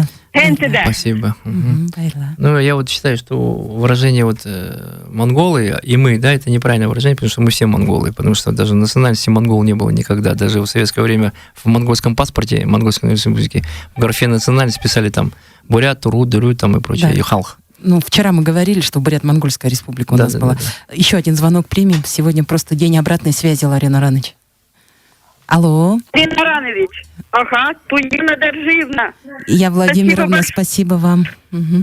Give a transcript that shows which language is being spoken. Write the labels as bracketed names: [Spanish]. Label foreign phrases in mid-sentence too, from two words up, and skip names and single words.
[Russian] Спасибо. Ну, я вот считаю, что выражение вот монголы и мы, да, это неправильное выражение, потому что мы все монголы, потому что даже национальности монгол не было никогда. Даже в советское время в монгольском паспорте, в монгольской республике, в графе национальность писали там бурят, турут, дырют там и прочее, и халх. Ну, вчера мы говорили, что Бурят-Монгольская республика у нас была. Да. Еще один звонок примем. Сегодня просто день обратной связи, Ларий Наранович. Алло. Ларий Наранович. Ага, Туина Доржиевна. Я Владимировна, спасибо вам. Угу.